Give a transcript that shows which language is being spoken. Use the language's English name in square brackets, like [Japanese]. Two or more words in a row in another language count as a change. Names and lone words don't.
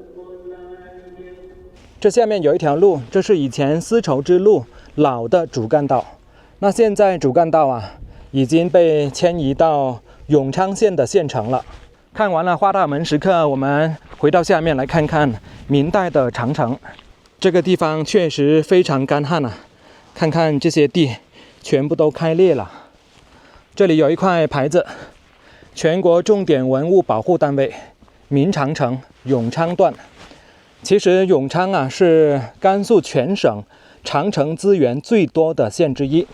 [Chinese] 這下面有一條路，這是以前絲綢之路老的主幹道。那現在主幹道已經被遷移到永昌縣的縣城了。看完了花大門石刻，我們回到下面來看看明代的長城。這個地方確實非常乾旱看看這些地全部都開裂了。這裡有一塊牌子，全國重點文物保護單位明長城永昌段。其實永昌是甘肃全省長城資源最多的縣之一。